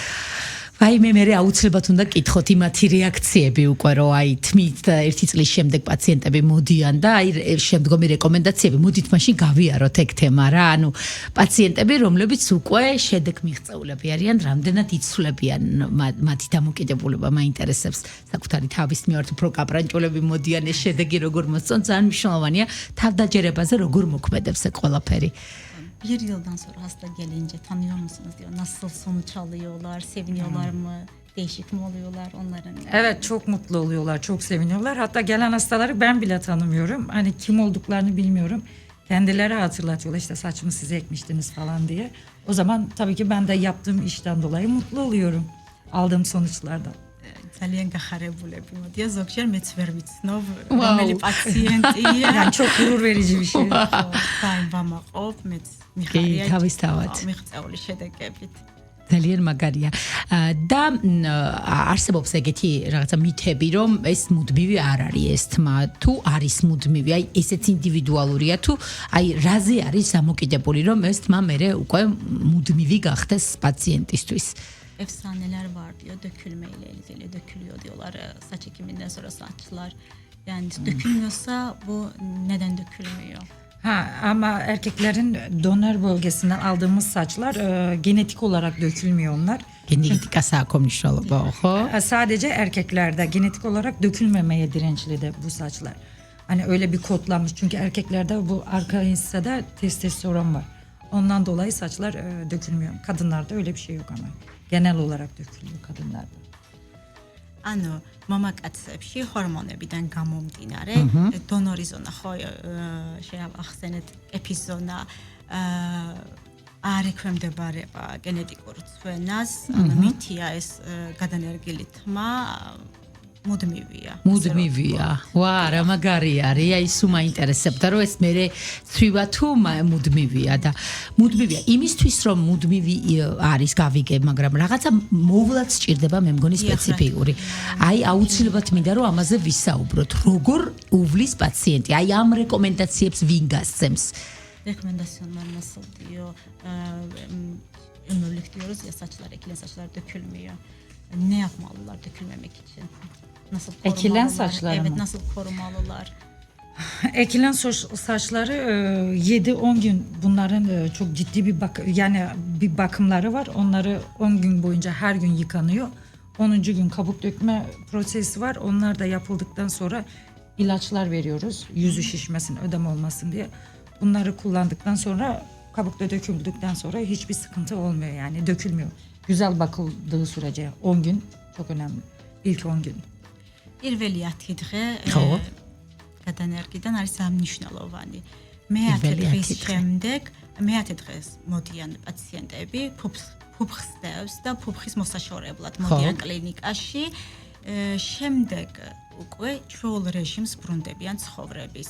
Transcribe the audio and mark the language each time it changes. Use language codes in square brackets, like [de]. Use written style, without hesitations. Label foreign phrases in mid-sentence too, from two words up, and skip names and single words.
[ka] აი მე აუცილებლად უნდა გკითხოთ იმათი რეაქციები უკვე რომ აი თმით და ერთი წლის შემდეგ პაციენტები მოდიან და აი შემდგომი რეკომენდაციები მოდით მაშინ გავიაროთ ეგ თემა რა ანუ პაციენტები რომლებიც უკვე შედეგ მიღწეულები არიან რამდენად იცვლებიან მათი დამოკიდებულება მაინტერესებს საკუთარი თავის მიმართ უფრო კაპრანჭულები მოდიან ეს შედეგი როგორ მოსწონ ძალიან მნიშვნელოვანია თავდაჯერებაზე როგორ მოქმედებს ეგ ყველაფერი [tr] Bir yıldan sonra hasta gelince tanıyor musunuz diyor. Nasıl sonuç alıyorlar, seviniyorlar mı, değişik mi oluyorlar onların? Evet çok mutlu oluyorlar, çok seviniyorlar. Hatta gelen hastaları ben bile tanımıyorum. Hani kim olduklarını bilmiyorum. Kendileri hatırlatıyorlar işte saçımı size ekmiştiniz falan diye. O zaman tabii ki ben de yaptığım işten dolayı mutlu oluyorum. Aldığım sonuçlardan. [ka] ძალიან გახარებულები მოდია ზოგჯერ მეც ვერ ვიცნობ რომელი პაციენტია [tr] Yani çok gurur verici bir şey. [ka] ძალიან ვამაყობ მეც მიხარია თავისთავად მიღწეული შედეგებით ძალიან მაგარია და არსებობს ეგეთი რაღაცა მითები რომ ეს მუდმივი არ არის ეს თმა თუ არის მუდმივი აი ესეც ინდივიდუალურია თუ აი რაზე არის დამოკიდებული რომ ეს თმა მერე უკვე მუდმივი gახდეს პაციენტისთვის [tr] efsaneler var diyor dökülmeyle ilgili dökülüyor diyorlar saç ekiminden sonra saçlar yani dökülmüyorsa bu neden dökülmüyor? Ama erkeklerin donör bölgesinden aldığımız saçlar genetik olarak dökülmüyor onlar. Genetikası komşular o. Sadece erkeklerde genetik olarak dökülmemeye dirençli de bu saçlar. Hani öyle bir kodlanmış çünkü erkeklerde bu arka hissede testosteron var. Ondan dolayı saçlar dökülmüyor. Kadınlarda öyle bir şey yok ama. Genel olarak dökülüyor kadınlarda. [ka] ანუ მამაკაცებში ჰორმონებიდან გამომდინარე დონორი ზონა ხო შეახსენეთ ეპიზონა არ ექვემდებარება გენეტიკურ ცვენას ანუ მითია ეს გადანერგილი თმა მუდმივია. ვა, რა მაგარია, რია ის უმაინტერესებდა, რომ ეს მე ცვივა თუ მუდმივია და მუდმივია იმისთვის რომ მუდმივი არის გავიგე, მაგრამ რაღაცა მოვლაც სჭირდება მე მგონი სპეციფიკური. აი აუცილებლად მინდა რომ ამაზე ვისაუბროთ. როგორ უვლის პაციენტი? აი ამ რეკომენდაციებს ვინ გასცემს? [tr] Rekomendasyonlar nasıl diyor? Ömürlük diyoruz ya saçlar, ekilen saçlar dökülmüyor. Ne yapmalılar dökülmemek için? Nasıl korumalılar? Ekilen saçlar evet, mı? nasıl korumalılar? Ekilen saçları 7-10 gün bunların çok ciddi bir bakımları var. Onları 10 gün boyunca her gün yıkanıyor. 10. gün kabuk dökme prosesi var. Onlar da yapıldıktan sonra ilaçlar veriyoruz. Yüzü şişmesin, ödem olmasın diye. Bunları kullandıktan sonra kabukta döküldükten sonra hiçbir sıkıntı olmuyor yani dökülmüyor. Güzel bakıldığı sürece 10 gün çok önemli. İlk 10 gün. [ka] პირველი 10 დღე ხო. გადანერგიდან არის სამნიშნელოვანი. მე-10 პირველი დღის 10 დღე. შემდეგ მე-10 დღეს მოდიან პაციენტები ფუფხს დევს და ფუფხის მოსაშორებლად მოდიან კლინიკაში. შემდეგ უკვე ჩვეულ რეჟიმს ბრუნდებიან ცხოვრების.